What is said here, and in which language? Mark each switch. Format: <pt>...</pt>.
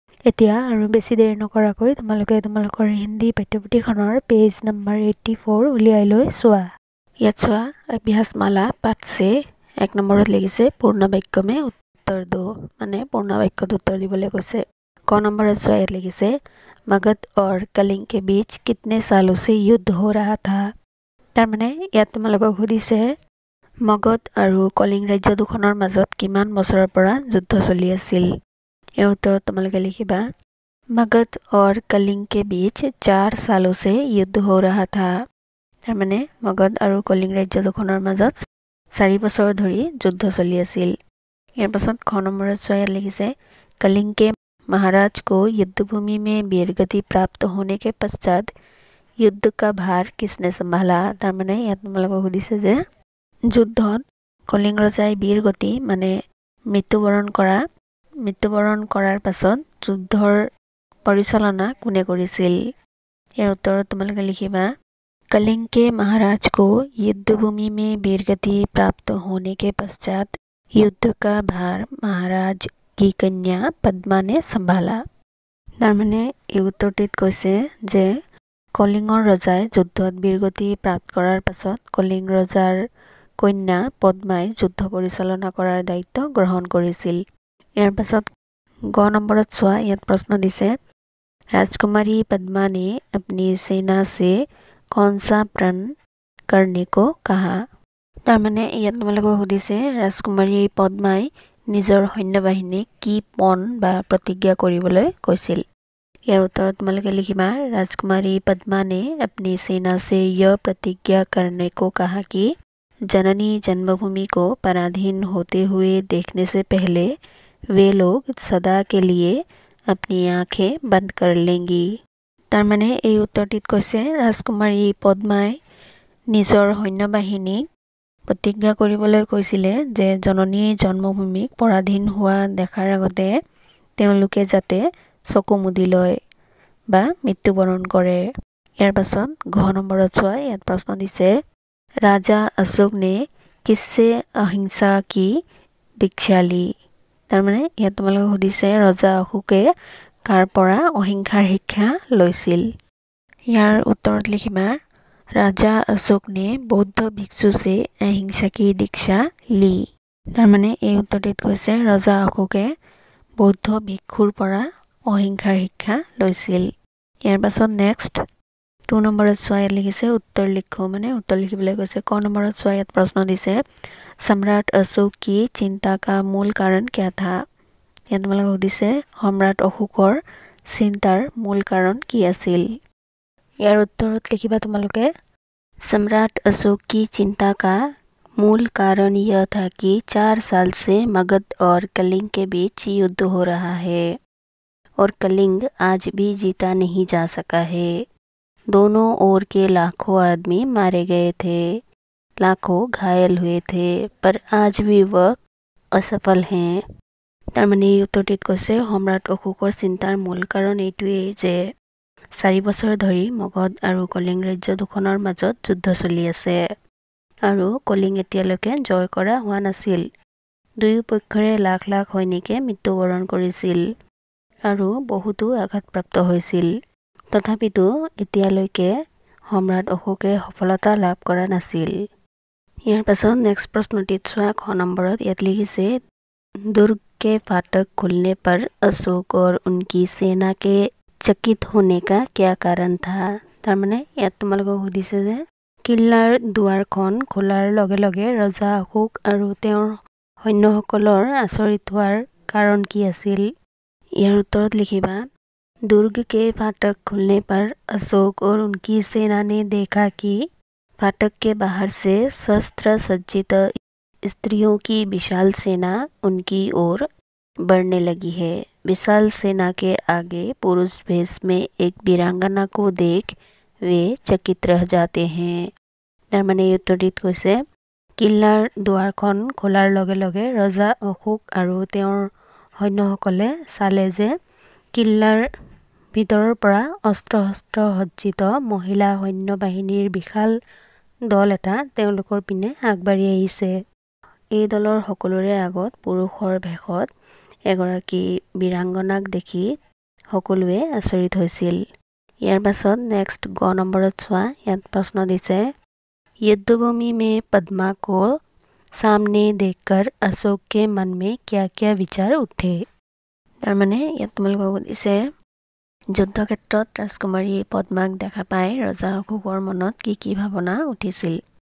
<as>এতিয়া আৰু বেছি দেৰি নকৰাকৈ তোমালোকৰ হিন্দী পাঠ্যপুথিখনৰ পেজ নম্বৰ 84 উলিয়াই লৈ চোৱা। ইয়াত চোৱা অভ্যাসমালা পাঠ से 1 নম্বৰত লিখিছে পূৰ্ণ বাক্য</as> <hi>में उत्तर दो</hi> <as>মানে পূৰ্ণ বাক্যত উত্তৰ দিবলৈ কৈছে। ক নম্বৰত চোৱা ইয়াত লিখিছে</as> <hi>मगध और कलिंग के बीच कितने सालों से युद्ध हो रहा था।</hi> <as>তাৰ মানে ইয়াত তোমালোকক সুধিছে मगध আৰু কলিং ৰাজ্য দুখনৰ মাজত কিমান বছৰৰ পৰা যুদ্ধ চলি আছিল। ইয়াৰ উত্তৰত তোমালোকে লিখিবা</as> <hi>मगध और कलिंग के बीच 4 सालों से युद्ध हो रहा था।</hi> <as>তাৰ মানে मगध আৰু কলিং ৰাজ্য দুখনৰ মাজত 4 বছৰ ধৰি যুদ্ধ চলি আছিল। ইয়াৰ পাছত খ নম্বৰত চোৱা লিখিছে</as> <hi>कलिंग के महाराज को युद्धभूमि में वीरगति प्राप्त होने के पश्चात युद्ध का भार किसने संभाला।</hi> <as>তাৰ মানে ইয়াত তোমালোকক সুধিছে যে যুদ্ধত কলিং ৰজাই বীৰগতি মানে মৃত্যুবৰণ কৰাৰ পাছত যুদ্ধৰ পৰিচালনা কোনে কৰিছিল। ইয়াৰ উত্তৰত তোমালোকে লিখিবা</as> <hi>कलिंग के महाराज को युद्धभूमि में वीरगति प्राप्त होने के पश्चात युद्ध का भार महाराज की कन्या पद्मा ने संभाला।</hi> <as>তাৰ মানে এই উত্তৰটিত কৈছে যে কলিঙৰ ৰজাই যুদ্ধত বীৰগতি প্ৰাপ্ত কৰাৰ পাছত কলিং ৰজাৰ কন্যা পদ্মাই যুদ্ধ পৰিচালনা কৰাৰ দায়িত্ব গ্ৰহণ কৰিছিল। ইয়াৰ পাছত গ নম্বৰত চোৱা ইয়াত প্ৰশ্ন দিছে</as> <hi>राजकुमारी पद्मा ने अपनी सेना से कौन सा प्रण करने को कहा।</hi> <as>তাৰ মানে ইয়াত তোমালোকক সুধিছে ৰাজকুমাৰী পদ্মাই নিজৰ সৈন্যবাহিনীক কি পণ বা প্ৰতিজ্ঞা কৰিবলৈ কৈছিল। ইয়াৰ উত্তৰত তোমালোকে লিখিবা</as> <hi>राजकुमारी पद्मा ने अपनी सेना से यह प्रतिज्ञा करने को कहा कि जननी जन्मभूमि को पराधीन होते हुए देखने से पहले वे लोग सदा के लिए अपनी आंखें बंद कर लेंगी।</hi> <as>তাৰ মানে এই উত্তৰটিত কৈছে ৰাজকুমাৰী পদ্মাই নিজৰ সৈন্যবাহিনীক প্ৰতিজ্ঞা কৰিবলৈ কৈছিলে যে জননীৰ জন্মভূমিক পৰাধীন হোৱা দেখাৰ আগতে তেওঁলোকে যাতে চকু মুদি লয় বা মৃত্যুবৰণ কৰে। ইয়াৰ পাছত ঘ নম্বৰত চোৱা ইয়াত প্ৰশ্ন দিছে</as> <hi>राजा अशोक ने किससे अहिंसा की दीक्षा ली।</hi> <as>তাৰ মানে ইয়াত তোমালোকে সুধিছে ৰজা অশোকে কাৰ পৰা অহিংসাৰ শিক্ষা লৈছিল। ইয়াৰ উত্তৰত লিখিবা</as> <hi>राजा अशोक ने बौद्ध भिक्षु से अहिंसा की दीक्षा ली।</hi> <as>তাৰ মানে এই উত্তৰটিত কৈছে ৰজা অশোকে বৌদ্ধ ভিক্ষুৰ পৰা অহিংসাৰ শিক্ষা লৈছিল। ইয়াৰ পাছত নেক্সট 2 নম্বৰত চোৱা ইয়াত লিখিছে</as> <hi>उत्तर लिखो</hi> <as>মানে उत्तर লিখিবলৈ কৈছে। ক নম্বৰত চোৱা ইয়াত প্ৰশ্ন দিছে</as> <hi>सम्राट अशोक की चिंता का मूल कारण क्या था।</hi> <as>ইয়াত তোমালোকক সুধিছে সম্ৰাট অশোকৰ চিন্তাৰ মূল কাৰণ কি আছিল। ইয়াৰ উত্তৰত লিখিবা তোমালোকে</as> <hi>सम्राट अशोक की चिंता का मूल कारण यह था कि 4 साल से मगध और कलिंग के बीच युद्ध हो रहा है और कलिंग आज भी जीता नहीं जा सका है। दोनों ओर के लाखों आदमी मारे गए थे, लाखों घायल हुए थे, पर आज भी वह असफल हैं।</hi> <as>তাৰ মানে এই উত্তৰটিত কৈছে সম্ৰাট অশোকৰ চিন্তাৰ মূল কাৰণ এইটোৱেই যে 4 বছৰ ধৰি মগধ আৰু কলিং ৰাজ্য দুখনৰ মাজত যুদ্ধ চলি আছে আৰু কলিং এতিয়ালৈকে জয় কৰা হোৱা নাছিল। দুয়ো পক্ষৰে লাখ লাখ সৈনিকে মৃত্যুবৰণ কৰিছিল আৰু বহুতো আঘাতপ্ৰাপ্ত হৈছিল। তথাপিতো এতিয়ালৈকে সম্ৰাট অশোকে সফলতা লাভ কৰা নাছিল। ইয়াৰ পাছত নেক্সট প্ৰশ্নটিত চোৱা খ নম্বৰত ইয়াত লিখিছে</as> <hi>दुर्ग के फाटक खुलने पर अशोक और उनकी सेना के चकित होने का क्या कारण था।</hi> <as>তাৰ মানে ইয়াত তোমালোকক সুধিছে যে কিল্লাৰ দুৱাৰখন খোলাৰ লগে লগে ৰজা অশোক আৰু তেওঁৰ সৈন্যসকলৰ আচৰিত হোৱাৰ কাৰণ কি আছিল। ইয়াৰ উত্তৰত লিখিবা</as> <hi>दुर्ग के फाटक खुलने पर अशोक और उनकी सेना ने देखा कि फाटक के बाहर से शस्त्र सज्जित स्त्रियों की विशाल सेना उनकी ओर बढ़ने लगी है। विशाल सेना के आगे पुरुष वेश में एक वीरांगना को देख वे चकित रह जाते हैं।</hi> <as>তাৰ মানে এই উত্তৰটিত কৈছে কিল্লাৰ দুৱাৰখন খোলাৰ লগে লগে ৰজা অশোক আৰু তেওঁৰ সৈন্যসকলে চালে যে কিল্লাৰ ভিতৰৰ পৰা অস্ত্ৰ সজ্জিত মহিলা সৈন্য বাহিনীৰ বিশাল দল এটা তেওঁলোকৰ পিনে আগবাঢ়ি আহিছে। এই দলৰ সকলোৰে আগত পুৰুষৰ ভেষত এগৰাকী বীৰাংগনাক দেখি সকলোৱে আচৰিত হৈছিল। ইয়াৰ পাছত নেক্সট গ নম্বৰত চোৱা, ইয়াত প্ৰশ্ন দিছে</as> <hi>युद्धभूमि में पद्मा को सामने देखकर अशोक के मन में क्या क्या विचार उठे।</hi> <as>তাৰ মানে ইয়াত তোমালোকক দিছে যুদ্ধ ক্ষেত্ৰত ৰাজকুমাৰী পদ্মাক দেখা পাই ৰজা অশোকৰ মনত কি ভাৱনা উঠিছিল।</as>